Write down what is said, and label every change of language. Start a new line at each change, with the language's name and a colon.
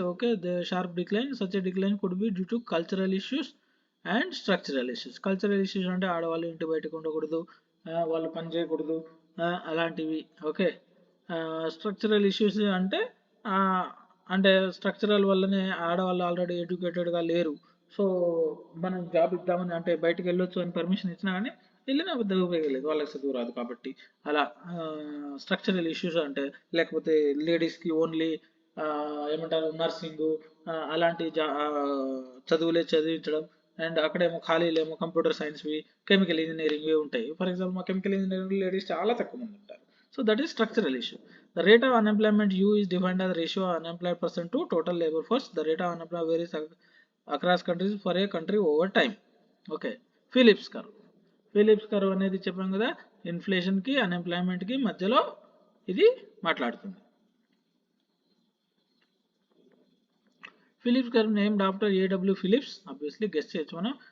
English: Okay, the sharp decline, such a decline could be due to cultural issues and structural issues.
Telugu: Cultural issues అంటే ఆడవాళ్ళు ఇంటి బయటకు ఉండకూడదు, వాళ్ళు పని చేయకూడదు, అలాంటివి. ఓకే, స్ట్రక్చరల్ ఇష్యూస్ అంటే అంటే స్ట్రక్చరల్ వల్లనే ఆడవాళ్ళు ఆల్రెడీ ఎడ్యుకేటెడ్గా లేరు, సో మనం జాబ్ ఇద్దామని అంటే బయటకు వెళ్ళొచ్చు అని పర్మిషన్ ఇచ్చినా కానీ వెళ్ళినా పెద్దగా ఉపయోగలేదు, వాళ్ళకి చదువు రాదు కాబట్టి. అలా స్ట్రక్చరల్ ఇష్యూస్ అంటే, లేకపోతే లేడీస్కి ఓన్లీ ఏమంటారు నర్సింగ్ అలాంటి చదువులే చదివించడం, అండ్ అక్కడేమో ఖాళీలేమో కంప్యూటర్ సైన్స్వి, కెమికల్ ఇంజనీరింగ్వి ఉంటాయి. ఫర్ ఎగ్జాంపుల్ మా కెమికల్ ఇంజనీరింగ్ లేడీస్ చాలా తక్కువ మంది ఉంటారు.
English: So that is structural issue. The rate of unemployment U is defined as the ratio of unemployed person to total labor force. The rate of unemployment varies across countries for a country over time. Okay, Phillips curve.
Telugu: Philips curve అనేది చెప్పాం కదా, ఇన్ఫ్లేషన్కి అన్ఎంప్లాయ్మెంట్కి మధ్యలో ఇది మాట్లాడుతుంది. Philips curve
English: named after
Telugu: ఏడబ్ల్యూ Philips, obviously guess చేయొచ్చు మనం.